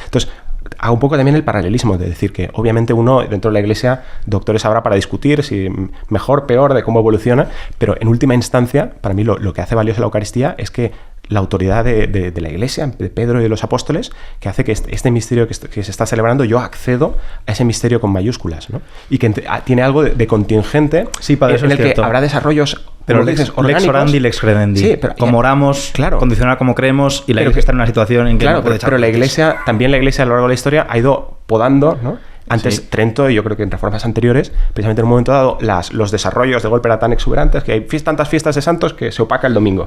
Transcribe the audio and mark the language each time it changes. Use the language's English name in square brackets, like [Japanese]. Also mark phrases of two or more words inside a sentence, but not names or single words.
[Spanish] Entonces, hago un poco también el paralelismo de decir que obviamente uno dentro de la Iglesia, doctores habrá para discutir si mejor, peor, de cómo evoluciona, pero en última instancia, para mí lo que hace valiosa la Eucaristía es que la autoridad de la Iglesia, de Pedro y de los apóstoles, que hace que este misterio que se está celebrando, yo accedo a ese misterio con mayúsculas, ¿no? Y que tiene algo de contingente, Sí, para eso en es el cierto. que habrá desarrollos, Pero como lex, dices, lex orgánicos. [Latin] orandi, lex credendi. [Spanish] Sí, pero como oramos, claro. condicionar como creemos, y la Pero Iglesia está en una situación en que claro, no puede echar pero la cohetes. Iglesia, también la Iglesia a lo largo de la historia ha ido podando, ¿no? Antes Sí. Trento, y yo creo que en reformas anteriores, precisamente en un momento dado, los desarrollos de golpe eran tan exuberantes que hay tantas fiestas de santos que se opaca el domingo.